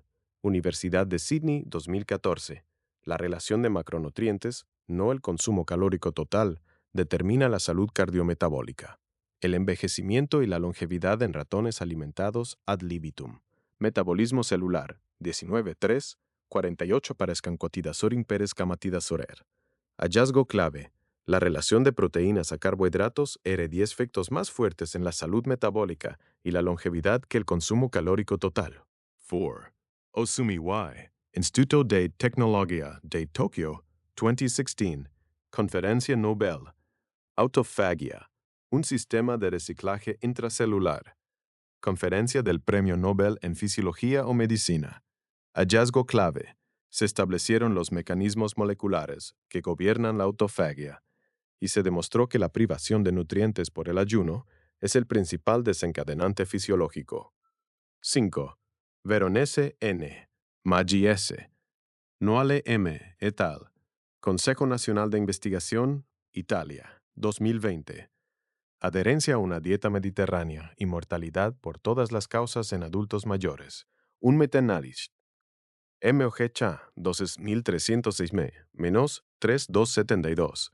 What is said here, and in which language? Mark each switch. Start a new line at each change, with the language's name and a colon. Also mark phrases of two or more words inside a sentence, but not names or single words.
Spanish: Universidad de Sydney, 2014. La relación de macronutrientes, no el consumo calórico total, determina la salud cardiometabólica. El envejecimiento y la longevidad en ratones alimentados
Latin: ad libitum.
Spanish: Metabolismo celular, 19.3, 48 para escancotidazor imperes camatidazorer. Hallazgo clave. La relación de proteínas a carbohidratos tiene 10 efectos más fuertes en la salud metabólica y la longevidad que el consumo calórico total. 4. Osumi Y. Instituto de Tecnología de Tokio, 2016. Conferencia Nobel. Autofagia. Un sistema de reciclaje intracelular. Conferencia del Premio Nobel en Fisiología o Medicina. Hallazgo clave. Se establecieron los mecanismos moleculares que gobiernan la autofagia y se demostró que la privación de nutrientes por el ayuno es el principal desencadenante fisiológico. 5. Veronese N., Maggi S., Noale M. et al. Consejo Nacional de Investigación, Italia, 2020. Adherencia a una dieta mediterránea y mortalidad por todas las causas en adultos mayores. Un metaanálisis. MOG Cha, 12.306 menos 3.272.